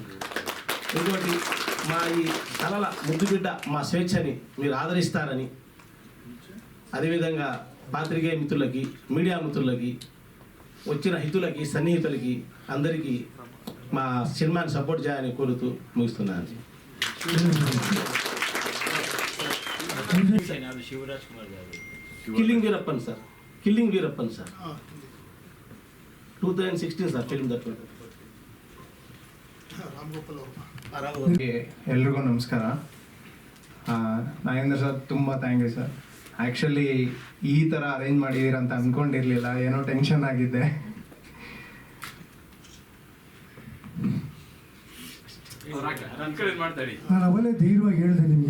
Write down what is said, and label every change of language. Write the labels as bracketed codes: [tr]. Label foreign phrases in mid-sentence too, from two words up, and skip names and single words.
[te] ఇంకోటి మా ఈ కళల ముద్దు బిడ్డ మా స్వేచ్ఛని మీరు ఆదరిస్తారని, అదేవిధంగా పాత్రికేయ మిత్రులకి, మీడియా మిత్రులకి, వచ్చిన హితులకి, సన్నిహితులకి అందరికీ మా సినిమాని సపోర్ట్ చేయాలని కోరుతూ ముగిస్తున్నాను. [en] Killing Veerappan sir 2016 sir film that. [kn] ಎಲ್ರಿಗೂ ನಮಸ್ಕಾರ. ನಾಗೇಂದ್ರ ಸರ್ ತುಂಬ [en] thank you [kn] ಸರ್. ಆ್ಯಕ್ಚುಲಿ ಈ ಥರ ಅರೇಂಜ್ ಮಾಡಿದ್ದೀರಂತ ಅಂದ್ಕೊಂಡಿರಲಿಲ್ಲ, ಏನೋ ಟೆನ್ಷನ್ ಆಗಿದ್ದೆ. ನಾನು ಅವಲೇ ಧೈರ್ಯವಾಗಿ ಹೇಳಿದೆ ನಿಮಗೆ.